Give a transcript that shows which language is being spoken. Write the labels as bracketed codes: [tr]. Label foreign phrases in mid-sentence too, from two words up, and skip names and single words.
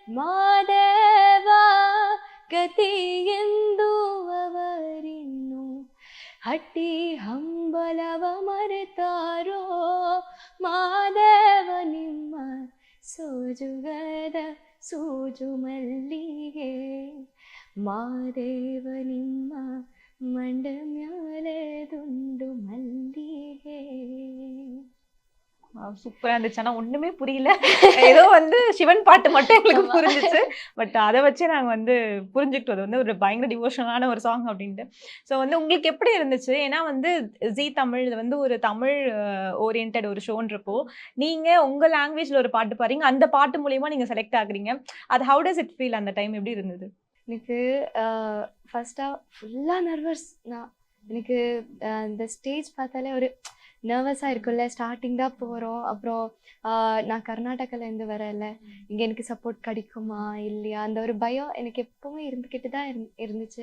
[kn] ಮಾದೇವ ಗತಿ ಎಂದು ಅವರಿನ್ನು ಹಟ್ಟಿ ಹಂಬಲವ ಮರೆತಾರೋ ಮಾದೇವ ನಿಮ್ಮ ಸೋಜುಗದ ಸೂಜು ಮಲ್ಲಿಗೆ ಮಾದೇವ ನಿಮ್ಮ ಮಂಡ ಮ್ಯಾಲೆ ದುಂಡು ಮಲ್ಲಿಗೆ. [ta] சூப்பரா இருந்துச்சு. ஆனா ஒண்ணுமே புரியல. ஏதோ வந்து சிவன் பாட்டு மட்டும் எங்களுக்கு புரிஞ்சிச்சு. பட் அதை வச்சு நாங்க வந்து புரிஞ்சுக்கிட்டு அது வந்து ஒரு பயங்கர டிவோஷனலான ஒரு சாங் அப்படின்ட்டு. ஸோ வந்து உங்களுக்கு எப்படி இருந்துச்சு? ஏன்னா வந்து ஜீ தமிழ் இது வந்து ஒரு தமிழ் ஓரியன்டட் ஒரு ஷோன்றப்போ நீங்க உங்க லாங்குவேஜ்ல ஒரு பாட்டு பாடுறீங்க, அந்த பாட்டு மூலியமா நீங்க செலக்ட் ஆகுறீங்க. அது [en] how does it feel? [ta] அந்த டைம் எப்படி இருந்தது? எனக்கு ஃபர்ஸ்ட்டாக ஃபுல்லாக நர்வஸ். எனக்கு இந்த ஸ்டேஜ் பார்த்தாலே ஒரு நர்வஸாக இருக்கும்ல. ஸ்டார்டிங் தான் போகிறோம். அப்புறம் நான் கர்நாடகாலேருந்து வரல, இங்கே எனக்கு சப்போர்ட் கிடைக்குமா இல்லையா, அந்த ஒரு பயம் எனக்கு எப்போவுமே இருந்துக்கிட்டு தான் இருந்துச்சு.